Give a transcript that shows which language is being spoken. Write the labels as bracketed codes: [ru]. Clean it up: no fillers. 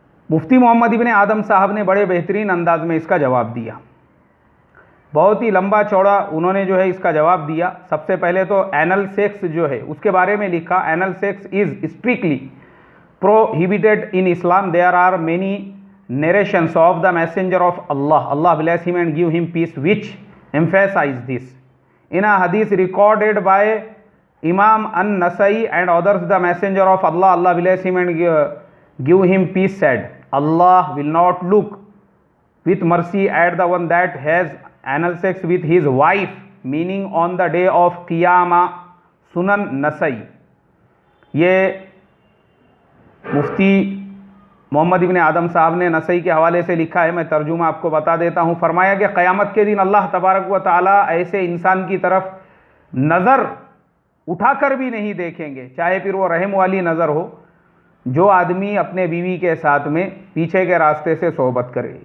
[hi] मुफ्ती मोहम्मद इब्ने आदम साहब ने बड़े बेहतरीन अंदाज में इसका जवाब दिया, बहुत ही लंबा चौड़ा उन्होंने जो है इसका जवाब दिया। सबसे पहले तो एनल सेक्स जो है उसके बारे में लिखा, [en] Anal sex is strictly prohibited in Islam, there are many narrations of the messenger of Allah bless him and give him peace, which emphasize this. In a hadith recorded by Imam an-Nasai and others, the messenger of Allah bless him and give him peace, said, Allah will not look with mercy at the one that has anal sex with his wife, meaning on the day of Qiyamah, Sunan Nasai। [hi] ये मुफ्ती मोहम्मद इब्ने आदम साहब ने नसई के हवाले से लिखा है, मैं तर्जुमा आपको बता देता हूँ। फरमाया कि क़यामत के दिन अल्लाह तबारक व तआला ऐसे इंसान की तरफ नज़र उठाकर भी नहीं देखेंगे, चाहे फिर वो रहम वाली नज़र हो, जो आदमी अपने बीवी के साथ में पीछे के रास्ते से सोहबत करे।